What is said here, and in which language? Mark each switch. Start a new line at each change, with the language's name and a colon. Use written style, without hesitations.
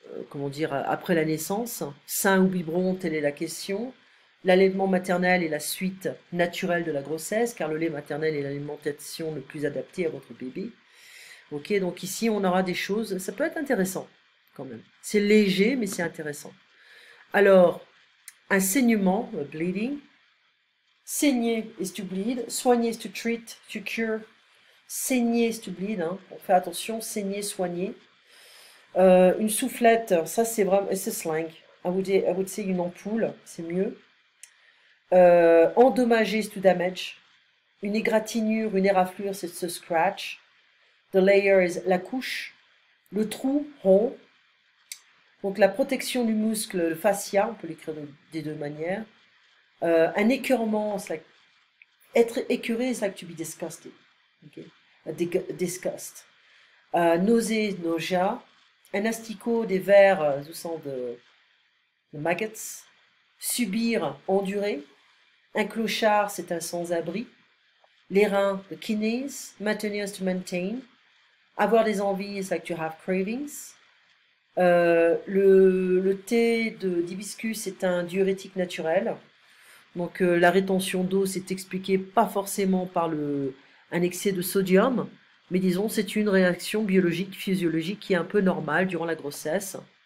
French: comment dire, après la naissance. Sein ou biberon, telle est la question. L'allaitement maternel est la suite naturelle de la grossesse, car le lait maternel est l'alimentation le plus adaptée à votre bébé. Ok, donc ici on aura des choses, ça peut être intéressant quand même. C'est léger, mais c'est intéressant. Alors, un saignement, bleeding.
English: Saigner is to bleed, soigner is to treat, to cure. Saigner is to bleed, hein.
French: On fait attention, saigner, soigner. Une soufflette, ça c'est vraiment, c'est slang.
English: I would say
French: une ampoule, c'est mieux. Endommager, c'est
English: to damage.
French: Une égratignure, une éraflure, c'est
English: to scratch. The layer is
French: la couche. Le trou, rond. Donc la protection du muscle, le fascia, on peut l'écrire des deux manières. Un écœurement, être écœuré, c'est
English: like to be disgusted. Okay. Disgust.
French: Nausée, nausea. Un asticot, des vers, au sens de maggots. Subir, endurer. Un clochard, c'est un sans-abri. Les reins,
English: the kidneys. Maintenir is to maintain. Avoir des envies is like to have cravings.
French: Le thé d'hibiscus est un diurétique naturel. Donc la rétention d'eau, c'est expliqué pas forcément par un excès de sodium, mais disons c'est une réaction biologique, physiologique qui est un peu normale durant la grossesse.